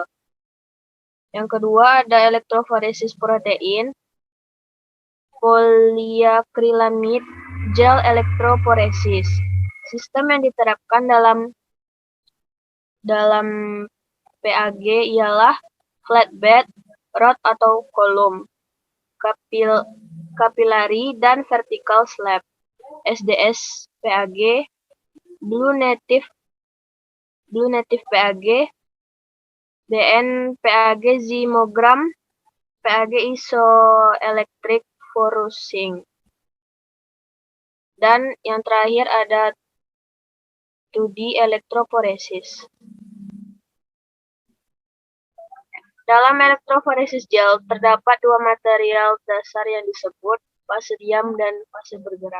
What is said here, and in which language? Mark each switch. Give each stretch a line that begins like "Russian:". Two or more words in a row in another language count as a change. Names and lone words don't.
Indonesian: Yang kedua ada elektroforesis protein, poliakrilamid gel elektroforesis. Sistem yang diterapkan dalam PAG ialah flatbed, rod atau kolom, kapilari dan
English: vertical slab.
Indonesian: SDS PAG, Blue Native PAG, DN PAG Zymogram, PAG
English: isoelectric fusing.
Indonesian: Dan yang terakhir ada 2D elektroforesis. Dalam elektroforesis gel terdapat dua material dasar yang disebut fase diam dan fase bergerak.